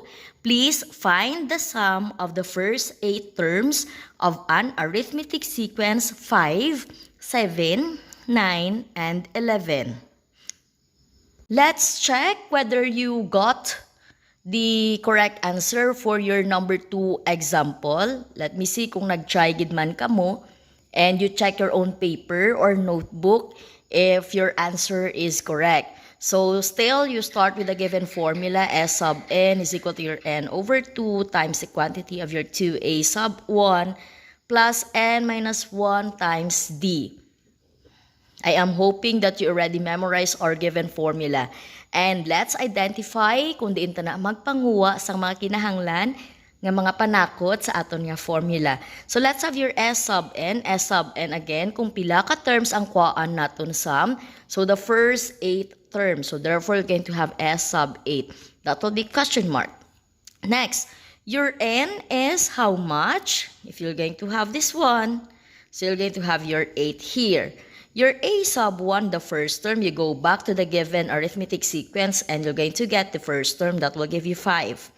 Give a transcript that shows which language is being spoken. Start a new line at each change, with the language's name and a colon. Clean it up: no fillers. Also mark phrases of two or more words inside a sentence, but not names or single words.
English: Please find the sum of the first 8 terms of an arithmetic sequence 5, 7, 9, and 11. Let's check whether you got the correct answer for your number 2 example. Let me see
Hiligaynon: kung nag-try gid man kamo.
English: And you check your own paper or notebook if your answer is correct. So still, you start with the given formula. S sub n is equal to your n over 2 times the quantity of your 2a sub 1 plus n minus 1 times d. I am hoping that you already memorized our given formula. And let's identify
Hiligaynon: kung diin ta na magpanguha sa mga kinahanglan nga mga panakot sa aton nga formula.
English: So let's have your S sub n. S sub n again,
Hiligaynon: kung pila ka terms ang kuhaan naton sum.
English: So the first 8 terms. So therefore, you're going to have S sub 8. That will be question mark. Next, your n is how much? If you're going to have this one, so you're going to have your 8 here. Your a sub 1, the first term, you go back to the given arithmetic sequence and you're going to get the first term that will give you 5.